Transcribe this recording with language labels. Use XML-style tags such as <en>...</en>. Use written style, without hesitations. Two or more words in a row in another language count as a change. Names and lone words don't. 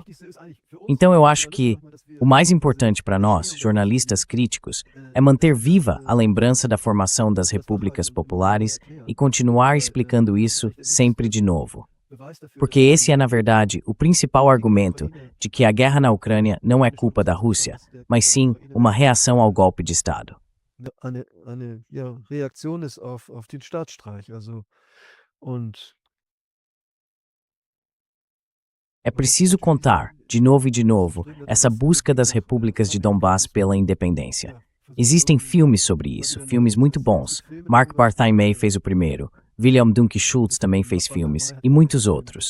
<pt>Então eu acho que o mais importante para nós, jornalistas críticos, é manter viva a lembrança da formação das repúblicas populares e continuar explicando isso sempre de novo. Porque esse é, na verdade, o principal argumento de que a guerra na Ucrânia não é culpa da Rússia, mas sim uma reação ao golpe de Estado.</pt> <de>Eine ja, Reaktion ist auf den Staatsstreich. Also, und</de> <pt>É preciso contar, de novo, essa busca das repúblicas de Donbass pela independência. Existem filmes sobre isso, filmes muito bons. Mark Barthélemy fez o primeiro, William Dunke Schultz também fez filmes, e muitos outros.</pt>